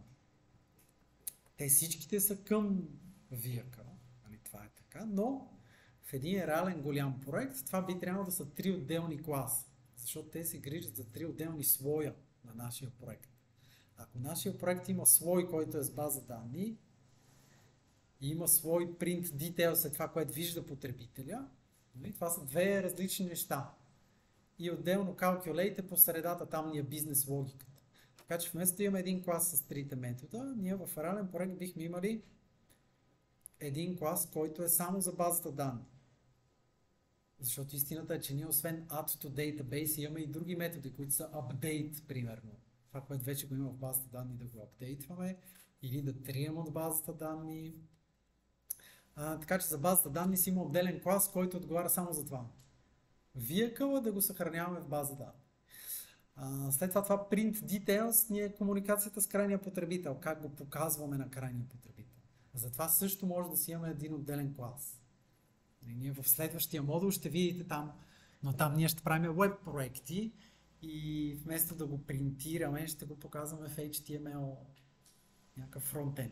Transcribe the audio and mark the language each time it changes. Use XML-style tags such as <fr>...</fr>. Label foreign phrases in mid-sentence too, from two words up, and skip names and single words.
<bg>Те всичките са към vehicle. Нали? Това е така, но в един реален голям проект това би трябвало да са 3 отделни класа, защото те се грижат за 3 отделни слоя на нашия проект. Ако нашия проект има слой, който е с база данни и има слой</bg> <en>print details,</en> <bg>е това, което вижда потребителя, това са две различни неща. И отделно calculate по средата, там ни е бизнес логиката. Така че вместо да имаме един клас с трите метода, ние в реален проект бихме имали един клас, който е само за базата данни. Защото истината е, че ние освен</bg> <en>add to database</en> <bg>имаме и други методи, които са update, примерно. Това, което вече го има в базата данни, да го апдейтваме или да трием от базата данни. Така че за базата данни си има отделен клас, който отговаря само за това. Vehicle да го съхраняваме в база данни. След това</bg> <en>print details</en> <bg>ни е комуникацията с крайния потребител, как го показваме на крайния потребител. Затова също може да си имаме един отделен клас. И ние в следващия модул ще видите там, но там ние ще правим веб проекти и вместо да го принтираме, ще го показваме в HTML, някакъв фронтенд.</bg>